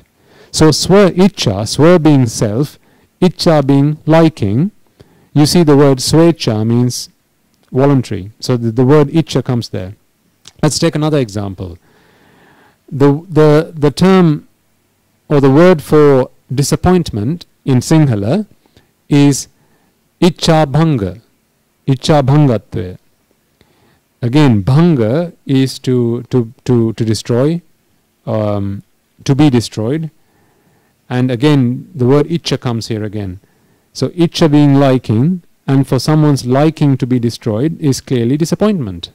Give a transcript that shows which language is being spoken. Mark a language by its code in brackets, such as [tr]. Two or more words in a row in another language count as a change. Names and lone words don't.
[en] So [si] swa iccha, [en] swa being self, iccha being liking. You see the word swecha means voluntary. So the word iccha comes there. Let's take another example. The term or the word for disappointment in Sinhala is [si] iccha bhanga. Iccha bhangatve. [en] Again, bhanga is to destroy, to be destroyed. And again, the word iccha comes here again. So iccha being liking, and for someone's liking to be destroyed is clearly disappointment.